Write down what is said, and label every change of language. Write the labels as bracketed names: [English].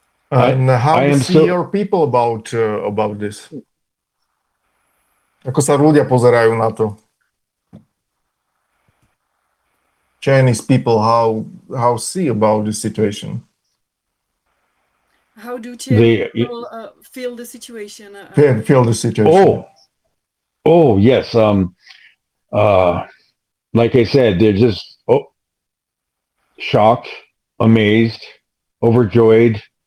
[English] And how do you see your people about this? [Czech] Jako se lidé pozerají na to? [English] Chinese people, how see about the situation? How do Chinese feel the situation? Feel the situation. Oh yes. Like I said, they're just shocked, amazed, overjoyed.